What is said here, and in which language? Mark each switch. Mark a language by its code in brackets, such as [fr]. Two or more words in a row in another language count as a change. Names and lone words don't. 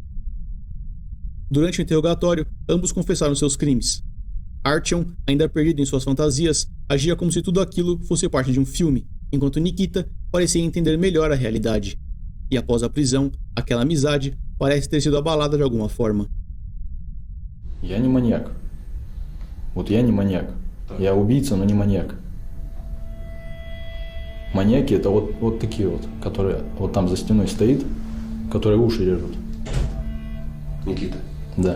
[pt] Durante o interrogatório, ambos confessaram seus crimes. Artyom, ainda perdido em suas fantasias, agia como se tudo aquilo fosse parte de um filme, enquanto Nikita parecia entender melhor a realidade. E após a prisão, aquela amizade parece ter sido abalada de alguma forma. [ru] Я не маньяк. Вот я не маньяк. Я убийца, но не маньяк. Маньяки это вот такие вот, которые вот там за стеной стоит, которые уши режут. Никита? Да.